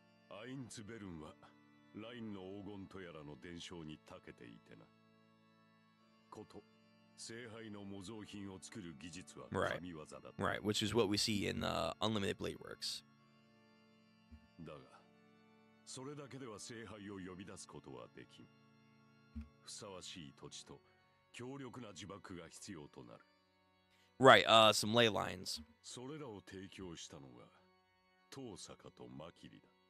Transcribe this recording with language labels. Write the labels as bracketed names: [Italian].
[Japanese] アインツベルンはラインの黄金とやらの伝承に長けていてな。こと聖杯の模造品を作る技術は神業だった。 [English] Right, which is what we see in Unlimited Blade Works. [Japanese] だが、それだけでは聖杯を呼び出すことはできん。ふさわしい土地と強力な呪縛が必要となる。 [English] Right, some ley lines. [Japanese] それらを提供したのが遠坂とマキリだ。